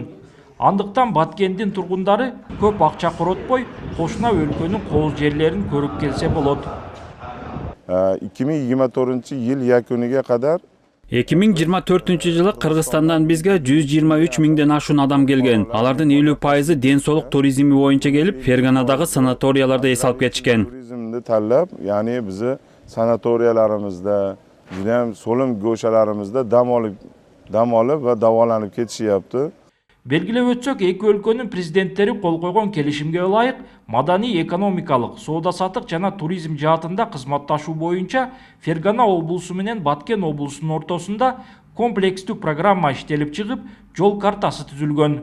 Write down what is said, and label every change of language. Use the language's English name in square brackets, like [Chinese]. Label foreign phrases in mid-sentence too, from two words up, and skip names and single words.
[Kyrgyz] Андыктан Баткендин тургундары көп акча коротпой, кошуна өлкөнүн кооз жерлерин көрүп келсе болот. [Uzbek] 2024-yıl yakuniga kadar [Kyrgyz] 2024-жылы Кыргызстандан бизге 123 миңден ашуун адам келген. Алардын 50% ден соолук туризми боюнча келип, Ферганадагы санаторияларда эс алып кетишкен. [Uzbek] Turizmni tanlab, ya'ni bizi sanatoriyalarimizda, juda ham so'lim go'shalarimizda dam olib va davolanib ketishyapti. [Kyrgyz] Белгилеп өтсөк, эки өлкөнүн президенттери кол койгон келишимге ылайык маданий, экономикалык, соода-саттык жана туризм жаатында кызматташуу боюнча Фергана облусу менен Баткен облусунун ортосунда комплекстүү программа иштелип чыгып, жол картасы түзүлгөн.